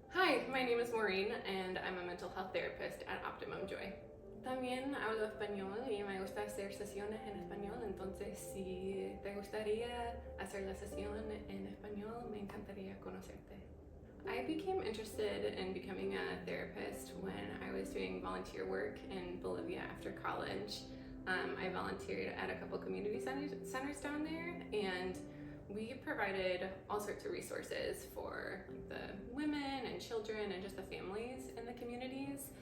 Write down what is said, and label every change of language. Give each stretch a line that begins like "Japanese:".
English: Hi, my name is Maureen and I'm a mental health therapist at Optimum Joy.
Spanish: También hablo español y me gusta hacer sesiones en español, entonces si te gustaría hacer la sesión en español, me encantaría conocerte.
English: I became interested in becoming a therapist when I was doing volunteer work in Bolivia after college. I volunteered at a couple community centers down there, and we provided all sorts of resources for the women and children and just the families in the communities.